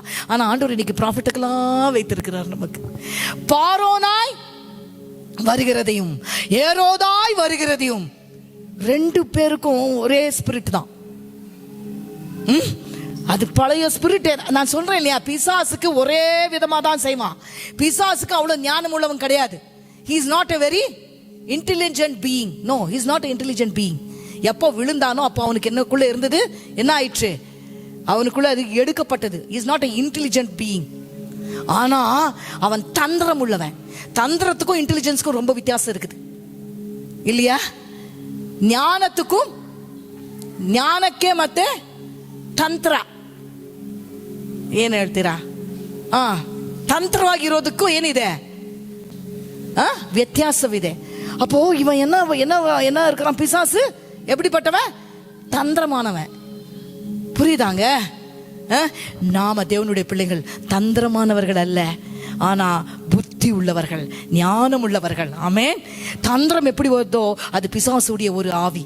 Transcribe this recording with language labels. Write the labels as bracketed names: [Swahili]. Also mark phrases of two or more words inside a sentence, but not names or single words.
[Tamil] ஆனா ஆண்டவர் இன்னைக்கு ப்ராஃபிட்டுக்கெல்லாம் வைத்திருக்கிறார் நமக்கு. பார்வோனாய் வருகிறதையும் ஏரோதாய் வருகிறதையும் ரெண்டு பேருக்கும் ஒரே ஸ்பிரிட் தான். அது பழைய ஸ்பிரிட். நான் சொல்றேன் இல்லையா, பிசாசுக்கு ஒரே விதமா தான் செய்வான். பிசாசுக்கு அவ்வளவு ஞானம் உள்ளவன் கிடையாது. [English] he is not a very intelligent being. no, he is not an intelligent being. [Tamil] எப்போ விழுந்தானோ அப்போ அவனுக்கு என்னக்குள்ள இருந்தது, என்ன ஆயிற்று, அவனுக்குள்ள அது எடுக்கப்பட்டது. [English] he is not an intelligent being. [Tamil] ஆனா அவன் தந்திரம் உள்ளவன். தந்திரத்துக்கும் இன்டெலிஜென்ஸ்க்கும் ரொம்ப வித்தியாசம் இருக்குது இல்லையா? [Kannada] ಜ್ಞಾನಕ್ಕೂ ಜ್ಞಾನಕ್ಕೆ ಮತ್ತೆ ತಂತ್ರ ಏನು ಹೇಳ್ತೀರಾ? ತಂತ್ರವಾಗಿರೋದಕ್ಕೂ ಏನಿದೆ, ವ್ಯತ್ಯಾಸವಿದೆ. [Tamil] அப்போ இவன் என்ன என்ன என்ன இருக்கிறான், பிசாசு எப்படிப்பட்டவன், தந்திரமானவன். புரியுதாங்க? நாம தேவனுடைய பிள்ளைகள் தந்திரமானவர்கள் அல்ல, ஆனா புத்தி உள்ளவர்கள், ஞானம் உள்ளவர்கள். ஆமென். தந்திரம் எப்படி வருதோ அது பிசாசுடைய ஒரு ஆவி.